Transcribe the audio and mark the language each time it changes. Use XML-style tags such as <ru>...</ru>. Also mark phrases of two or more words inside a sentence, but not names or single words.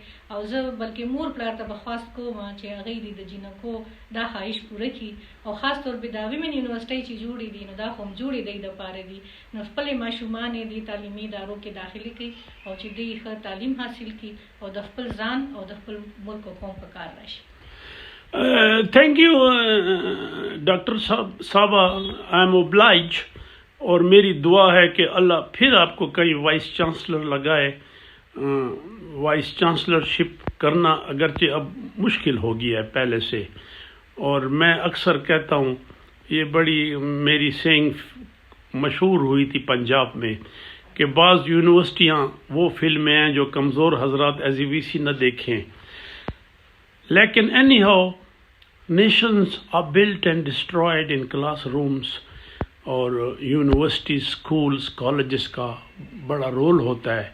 <ps>او زه بلکې مور پلار ته به خواست کوم چې هغوی دې د جنکو دا خواهش پوره کړي او خاص طور پې دا</ps> <en>women university</en> <ps>چې جوړې دي نو دا خو هم جوړې دی دپاره دي, نو خپلې ماشومان یې دې تعلیمي ادارو کې داخلي کړي او چې دوی ښه تعلیم حاصل کړي او د خپل ځان او د خپل ملک او قوم په کار راشي.</ps> <en>thank you</en> <ur>ڈاکٹر صاحبہ,</ur> <en>I am obliged,</en> <ur>اور میری دعا ہے کہ اللہ پھر آپ کو کئی وائس چانسلر لگائے. وائس چانسلرشپ کرنا اگرچہ اب مشکل ہو گیا ہے پہلے سے, اور میں اکثر کہتا ہوں یہ بڑی میری سینگ مشہور ہوئی تھی پنجاب میں کہ بعض یونیورسٹیاں وہ فلمیں ہیں جو کمزور حضرات</ur> <en>as VC</en> <ur>نہ دیکھیں, لیکن</ur> <en>anyhow nations are built and destroyed in class rooms,</en> <ur>اور یونیورسٹیز اسکولس کالجز کا بڑا رول ہوتا ہے.</ur>